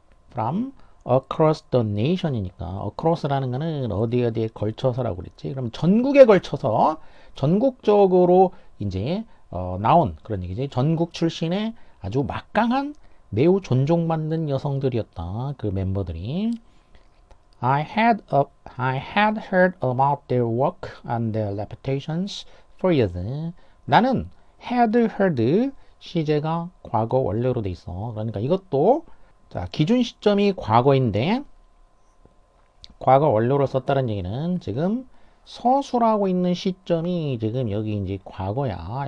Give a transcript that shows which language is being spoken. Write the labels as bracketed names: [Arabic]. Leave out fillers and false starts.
[Korean] From across the nation이니까, across라는 거는 어디에 걸쳐서라고 그랬지. 그럼 전국에 걸쳐서, 전국적으로 이제 나온 그런 얘기지. 전국 출신의 아주 막강한, 매우 존중받는 여성들이었다. 그 멤버들이. [English] I had heard about their work and their reputations for years. [Korean] 나는 had heard, 시제가 과거 원래로 돼 있어. 그러니까 이것도, 자, 기준 시점이 과거인데 과거 원료로 썼다는 얘기는 지금 서술하고 있는 시점이 지금 여기 이제 과거야.